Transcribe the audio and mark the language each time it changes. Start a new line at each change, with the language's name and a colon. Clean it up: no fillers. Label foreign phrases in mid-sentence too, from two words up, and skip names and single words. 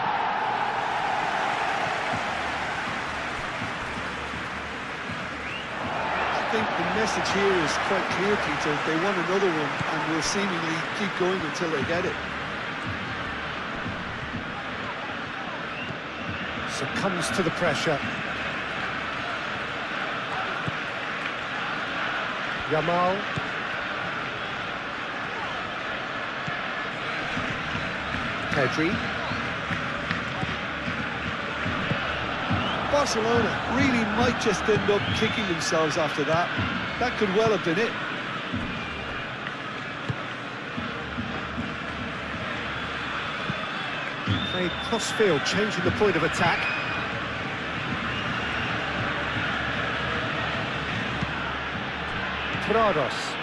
English: I think the message here is quite clear, Peter. They want another one and will seemingly keep going until they get it. Succumbs to the pressure. Yamal. Pedri. Barcelona really might just end up kicking themselves after that. That could well have been it. Played cross-field, changing the point of attack. Trados.